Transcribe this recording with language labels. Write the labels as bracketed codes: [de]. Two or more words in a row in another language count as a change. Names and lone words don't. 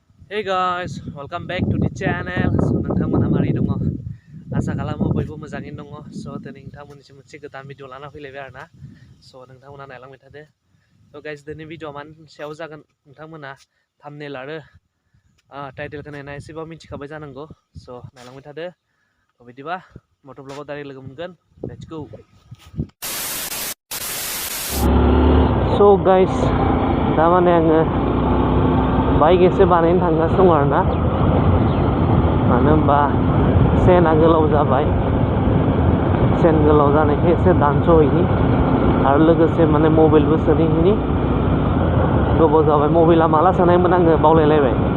[en] Hey guys, welcome back to the channel. [brx] So nोंथांमोना मारै दङ? आसा खालामो बयबो मोजाङैनो दङ. So दिनै नोंथांमोननिसिम मोनसे गोदान भिडिअ लाना फैलायबाय आरोना. So नोंथांमोना नायलांबाय थादो. [en] So guys, [brx] दिनै भिडिअआ मानि सायाव जागोन नोंथांमोना थाम्बनेल आरो टाइटेलखौ नायना एसेबाबो मिथिखाबाय जानांगौ. So नायलांबाय थादो. So बिदिबा मट' ब्लगाव डाइरेक्ट लोगो मोनगोन. [en] Let's go. So guys, [brx] दा माने आङो बाइक एसे बानायनो थांगासिनो दं आरोना. मानो होनबा सेना गोलाव जाबाय. सेन गोलाव जानायखाय एसे दानस'हैनि आरो लोगोसे माने मबाइलबो सोहैनि. गोबाव जाबाय मबाइला माला सोनायमोन आङो बावलायलायबाय.